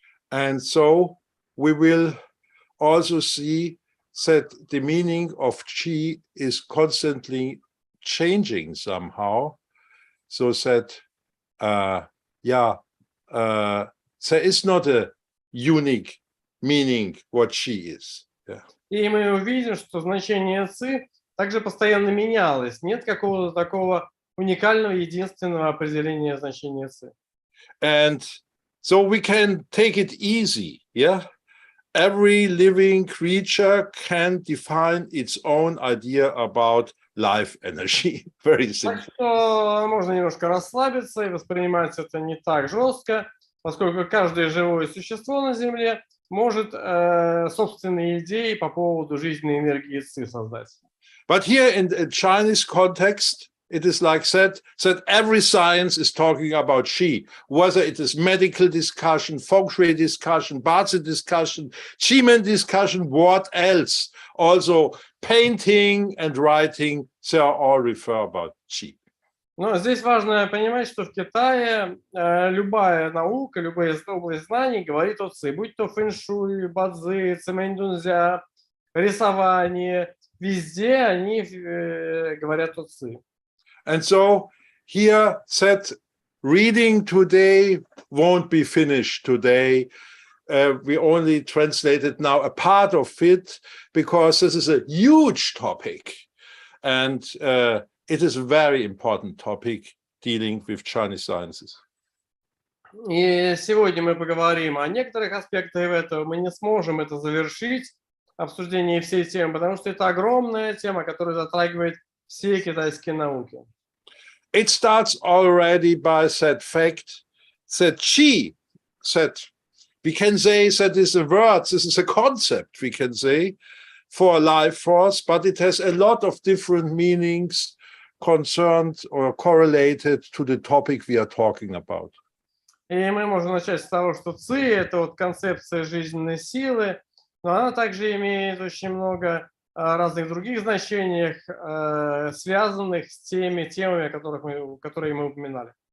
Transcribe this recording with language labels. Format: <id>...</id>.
<en>And so we will also see that the meaning of Qi is constantly changing somehow, so that there is not a unique meaning what Qi is. Yeah.</en> <ru>И мы увидим, что значение Ци также постоянно менялось. Нет какого-то такого уникального, единственного определения значения Ци.</ru> <en>And so we can take it easy, yeah? Every living creature can define its own idea about life energy. Very simple.</en> <ru>Так что можно немножко расслабиться и воспринимать это не так жестко, поскольку каждое живое существо на Земле может собственные идеи по поводу жизненной энергии Ци создать.</ru> <en>But here in the Chinese context, it is like that every science is talking about Qi, whether it is medical discussion, Feng-shui discussion, ba-czы discussion, Qi-men discussion, what else? Also painting and writing, they are all refer about Qi.</en> <ru>Но здесь важно понимать, что в Китае любая наука, любая область знаний говорит о Ци, будь то Фэн-шуй, ба-цзы, цимэнь-дунзя, рисование, везде они говорят о Ци.</ru> <en>And so here that reading today won't be finished today. We only translated now a part of it because this is a huge topic. And it is a very important topic dealing with Chinese sciences.</en> <ru>И сегодня мы поговорим о некоторых аспектах этого. Мы не сможем это завершить, обсуждение всей темы, потому что это огромная тема, которая затрагивает все китайские науки.</ru> <en>It starts already by that fact that Qi, that we can say that is a word, this is a concept, we can say, for a life force, but it has a lot of different meanings concerned or correlated to the topic we are talking about.</en> <ru>И мы можем начать с того, что Ци – это вот концепция жизненной силы, но она также имеет очень много разных других значениях, связанных с теми темами, которые мы упоминали.</ru>